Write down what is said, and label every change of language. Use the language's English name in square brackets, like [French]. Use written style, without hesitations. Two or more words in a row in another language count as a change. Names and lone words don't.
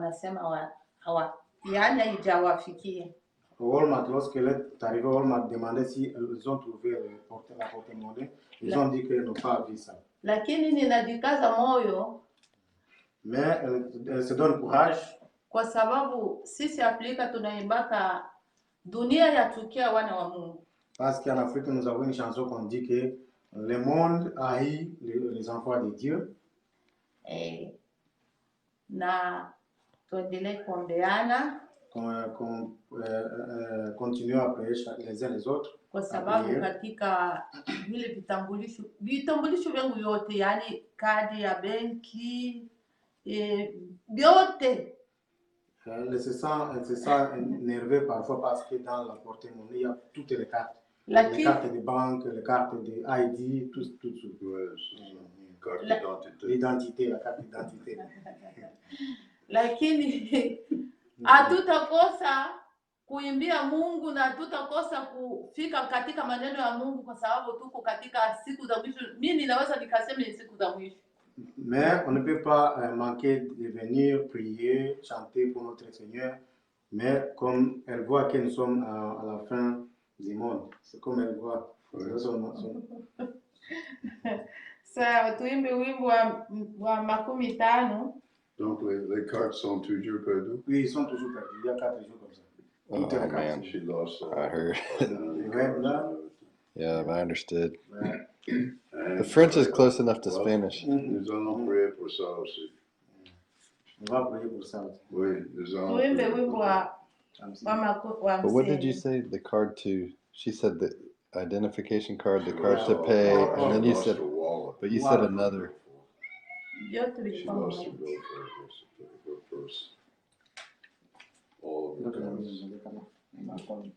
[French] Walmart, lorsqu'elle est arrivée à Walmart, demandait si elles ont trouvé la porte-monnaie. Ils ont dit qu'elles n'ont pas vu ça. Mais elle se donne courage. [Swahili] Kwa sababu sisi Afrika tunaimbaka dunia yatukia wana wa Mungu. [French] Parce qu'en Afrique nous avons une chanson qu'on dit que le monde haït les enfants de Dieu. [Swahili] Na tuendelee kuombeana. [French] Continuer à prier les uns les autres. [Swahili] Kwa sababu katika vile vitambulisho vyangu yote, yani kadi ya benki, vyote. [French] Elle se sent énervée parfois parce que dans la porte-monnaie, il y a toutes les cartes. Les cartes de banque, les cartes de ID, tout. L'identité, la carte d'identité. [Swahili] Lakini hatutakosa kuimbia Mungu na hatutakosa kufika katika maneno ya Mungu kwa sababu tuko katika siku za mwisho. Mimi ninaweza nikasema ni siku za mwisho. [French] Mais on ne peut pas manquer de venir prier, chanter pour notre Seigneur. Mais comme elle voit que nous sommes à la fin du monde, c'est comme elle voit. [Swahili] Sawa, tuimbe wimbo wa 50. [French] Donc les cartes sont toujours perdues? Oui, ils sont toujours perdus. Il y a 4 jours comme ça. [English] Oh man, She lost I heard. Yeah, I understood. The French is close enough to Spanish. [French] Nous allons prier pour ça aussi. On va prier pour ça aussi. Oui, nous allons [Swahili] tuimbe wimbo wa [English] But what did you say? The card to? She said the identification card, the card to pay, and then you said, but you said another. She lost to go first. All of the cards.